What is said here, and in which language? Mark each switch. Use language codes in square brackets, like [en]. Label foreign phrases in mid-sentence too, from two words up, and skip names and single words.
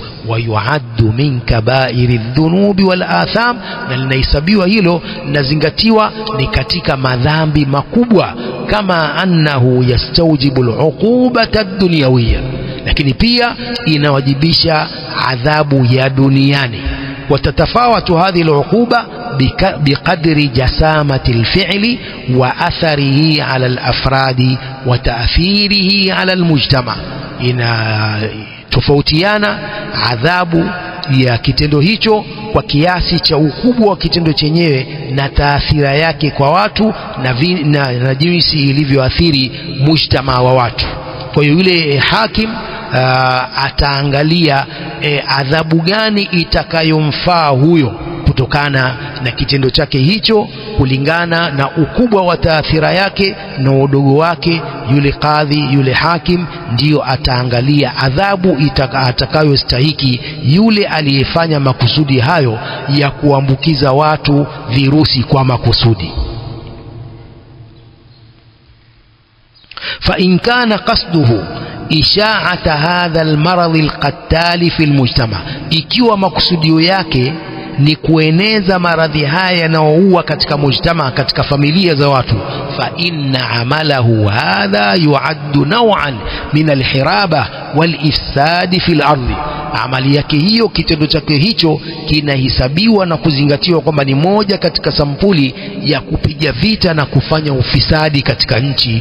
[ar] ويعد من كبائر الذنوب والآثام, [sw] na linahesabiwa hilo, linazingatiwa ni katika madhambi makubwa, [ar] كما أنه يستوجب العقوبة الدنيوية, [sw] lakini pia inawajibisha adhabu ya duniani. [ar] وتتفاوت هذه العقوبة بقدر جسامة الفعل وأثره على الأفراد وتأثيره على المجتمع. [sw] tofautiana adhabu ya kitendo hicho kwa kiasi cha ukubwa wa kitendo chenyewe na taathira yake kwa watu na jinsi ilivyoathiri mujtama wa watu. Kwa hiyo yule hakim ataangalia adhabu gani itakayomfaa huyo kutokana na kitendo chake hicho kulingana na ukubwa wa taathira yake na udogo wake, yule kadhi, yule hakim ndiyo ataangalia adhabu atakayostahiki yule aliyefanya makusudi hayo ya kuambukiza watu virusi kwa makusudi. [ar] فإن كان قصده إشاعة هذا المرض القتال في المجتمع, [sw] ikiwa makusudio yake ni kueneza maradhi haya yanayoua katika mujtama, katika familia za watu, [ar] فإن عمله هذا يعد نوعا من الحرابة والفساد في الأرض, [sw] amali yake hiyo, kitendo chake hicho kinahesabiwa na kuzingatiwa kwamba ni moja katika sampuli ya kupiga vita na kufanya ufisadi katika nchi.